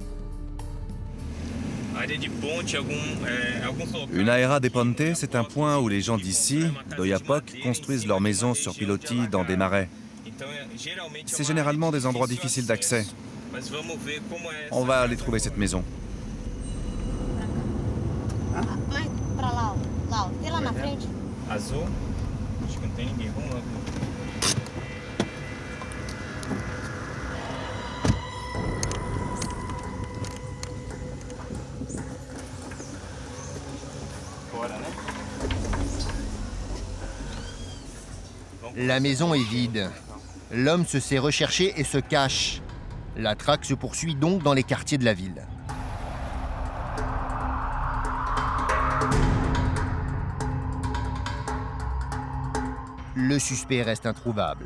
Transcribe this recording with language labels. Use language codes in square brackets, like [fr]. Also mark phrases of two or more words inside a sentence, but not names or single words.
[fr] Une [pt] Aera de Ponte, [fr] c'est un point où les gens d'ici, d'Oiapoque, construisent leurs maisons sur pilotis dans des marais. C'est généralement des endroits difficiles d'accès. On va aller trouver cette maison. [pt] Azul? Acho que não tem ninguém. Vamos lá. Bora, né? [fr] La maison est vide. L'homme se sait recherché et se cache. La traque se poursuit donc dans les quartiers de la ville. Le suspect reste introuvable.